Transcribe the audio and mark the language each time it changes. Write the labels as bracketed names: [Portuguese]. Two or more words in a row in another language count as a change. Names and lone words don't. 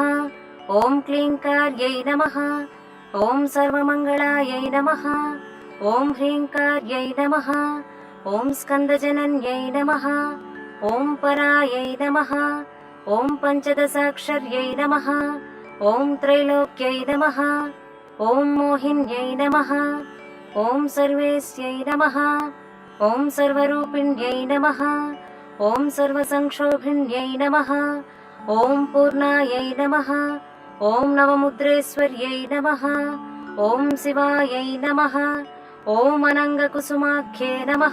[Sanskrit] ఓం క్లీంకార్యై నమః, ఓం సర్వమంగళాయై నమః, ఓం హ్రీంకార్యై నమః, ఓం స్కందజనన్యై నమః, ఓం పరాయై నమః, ఓం పంచదశాక్షర్యై నమః, ఓం త్రైలోక్యై నమః, ఓం మోహిన్యై నమః, ॐ सर्वेस्यै नमः। ॐ सर्वरूपिण्यै नमः। ॐ सर्वसंक्षोभिण्यै नमः। ॐ पूर्णायै नमः। ॐ नवमुद्रेश्वर्यै नमः। ॐ शिवायै नमः। ॐ अनङ्गकुसुमाख्ये नमः।